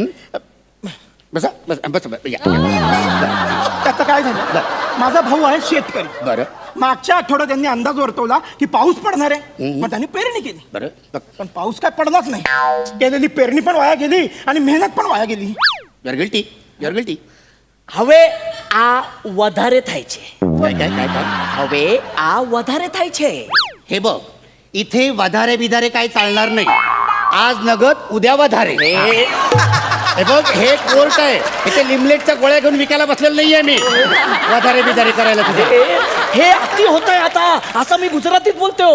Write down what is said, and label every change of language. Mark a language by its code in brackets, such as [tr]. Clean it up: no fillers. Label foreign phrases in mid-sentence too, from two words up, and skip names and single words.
[mr] बसा बस बस या त्याचं काय झालं माझा भाऊ आहे शेतकरी बरं मागच्या आठवड्यात त्यांनी अंदाज वर्तवला की पाऊस पडणार आहे मग त्यांनी पेरणी केली बरं पण पाऊस काय पडलाच नाही केलेली पेरणी पण वाया गेली आणि मेहनत पण वाया गेली. [en] your guilty [gu] હવે આ વધારે થાય છે. [mr] काय काय काय काय [gu] હવે આ વધારે થાય છે. [mr] हे बघ इथे वधारे बिधारे काय चालणार नाही आज नगद उद्या वधारे हे बघ हे कोर्ट आहे इथे लिमलेटच्या गोळ्या घेऊन विकायला बसलेलं नाहीये मी वधारे बिधारे करायला तुझे हे अति होत आहे आता असं मी गुजरातीत बोलतो.